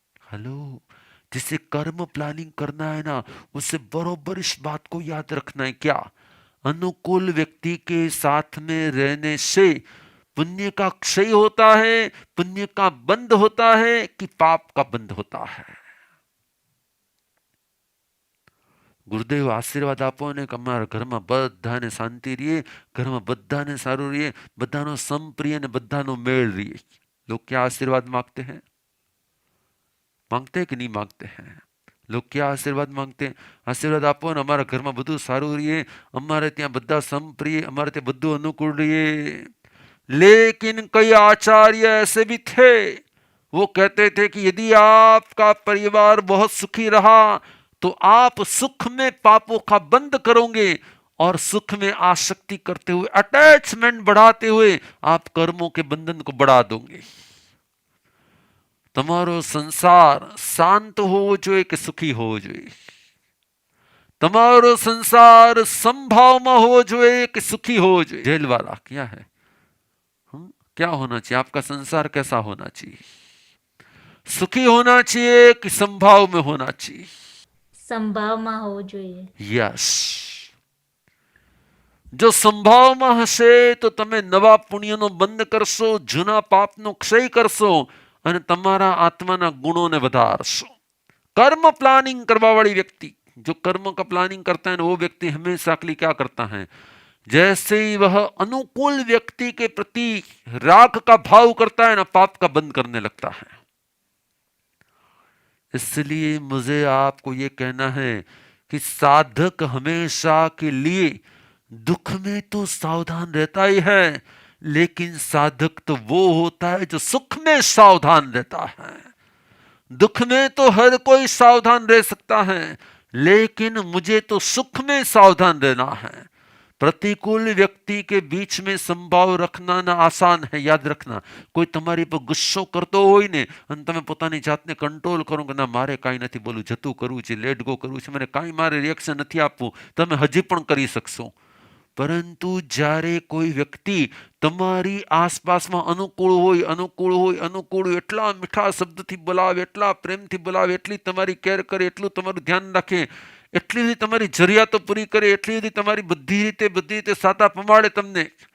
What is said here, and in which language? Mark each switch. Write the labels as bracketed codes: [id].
[hi] Hello, जिसे कर्म planning करना है ना, उसे बरोबर इस बात को याद रखना है। क्या? अनुकूल व्यक्ति के साथ में रहने से पुण्य का क्षय होता है, पुण्य का बंध होता है कि पाप का बंध होता है? [gu] ગુરુદેવ આશીર્વાદ આપો ને કે અમારા ઘરમાં બધાને શાંતિ રહીએ, ઘરમાં બધાને સારું રહીએ, બધાનો સંપ્રિય ને બધાનો મેળ રહીએ। [hi] लोग क्या आशीर्वाद मांगते हैं? मांगते हैं कि नहीं मांगते हैं? लोग क्या आशीर्वाद मांगते हैं? [gu] आशीर्वाद આપો ને અમારા ઘરમાં બધું સારું રહીએ, અમારે ત્યાં બધા સંપ્રિય, અમારે ત્યાં બધું અનુકૂળ રહીએ। [hi] लेकिन कई आचार्य ऐसे भी थे, वो कहते थे कि यदि आपका परिवार बहुत सुखी रहा तो आप सुख में पापों का बंद करोगे, और सुख में आसक्ति करते हुए, अटैचमेंट बढ़ाते हुए आप कर्मों के बंधन को बढ़ा दोगे। [gu] તમારો સંસાર શાંત હોવો જોઈએ કે સુખી હોવો જોઈએ? તમારો સંસાર સંભાવમાં હોવો જોઈએ કે સુખી હોવો જોઈએ? [hi] जेल वाला क्या है? क्या होना चाहिए? आपका संसार कैसा होना चाहिए? सुखी होना चाहिए कि संभाव में होना चाहिए? [gu] સંભાવમાં હોવું જોઈએ। [en] Yes. [gu] જો સંભાવમાં હશે તો તમે નવા પુણ્યનો બંધ કરશો, જૂના પાપનો ક્ષય કરશો અને તમારા આત્માના ગુણોને વધારશો। [hi] कर्म प्लानिंग करवा वाली व्यक्ति, जो कर्म का प्लानिंग करता है ना, वो व्यक्ति हमेशा के लिए क्या करता है? जैसे ही वह अनुकूल व्यक्ति के प्रति राग का भाव करता है ना, पाप का बंद करने लगता है। इसलिए मुझे आपको ये कहना है कि साधक हमेशा के लिए दुख में तो सावधान रहता ही है, लेकिन साधक तो वो होता है जो सुख में सावधान रहता है। दुख में तो हर कोई सावधान रह सकता है, लेकिन मुझे तो सुख में सावधान रहना है। प्रतिकूल व्यक्ति के बीच में संभाव रखना ना आसान है। याद रखना, कोई [gu] તમારી પર ગુસ્સો કરતો હોય ને અને તમે પોતાની જાતને કંટ્રોલ કરો કે ના મારે કાંઈ નથી બોલવું, જતું કરવું છે, લેટ ગો કરવું છે, મને કાંઈ મારે રિએક્શન નથી આપવું, તમે હજી પણ કરી શકશો। પરંતુ જ્યારે કોઈ વ્યક્તિ તમારી આસપાસમાં અનુકૂળ હોય, અનુકૂળ હોય, અનુકૂળ હોય, એટલા મીઠા શબ્દથી બોલાવે, એટલા પ્રેમથી બોલાવે, એટલી તમારી કેર કરે, એટલું તમારું ધ્યાન રાખે, એટલી બધી તમારી જરૂરિયાતો પૂરી કરે, એટલી બધી તમારી બધી રીતે સાતા પમાડે તમને।